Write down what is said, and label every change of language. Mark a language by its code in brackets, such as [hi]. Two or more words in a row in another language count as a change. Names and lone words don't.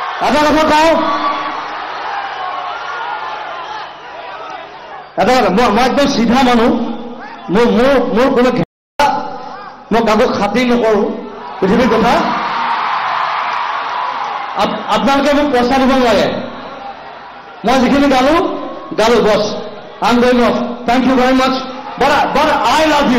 [as] এটা কথা কওঁ, এটা কথা, মই একদম চিধা মানুহ, মোৰ কোনো মই কাকো খাতিৰ নকৰোঁ পৃথিৱীৰ কথা। আপোনালোকে মোক পইচা দিব নালাগে, মই যিখিনি গালো বছ। [en] I am going off, Thank you very much, but I love you.